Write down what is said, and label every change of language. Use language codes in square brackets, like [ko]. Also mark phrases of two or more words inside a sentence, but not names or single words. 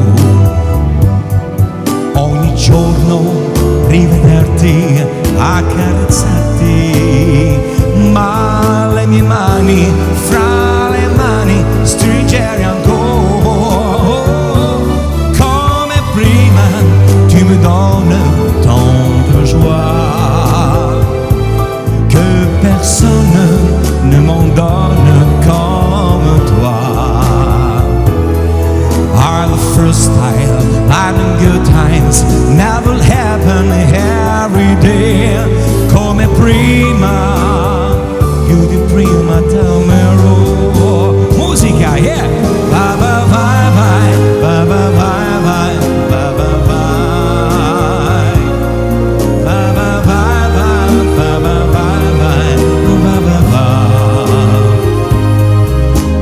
[it] Ogni giorno rivederti, accarezzarti, ma le mie mani fra le mani stringere ancora, come prima [fr] tu me donnes tant de joie que personne ne m'en donne comme toi. [en] Are the first time, and good times never happen every day. [it] Come prima, più di prima t'amerò. Musica, yeah. [en] Bye bye bye bye, bye bye bye bye, bye bye bye. Bye bye bye bye, bye bye bye bye, bye bye bye.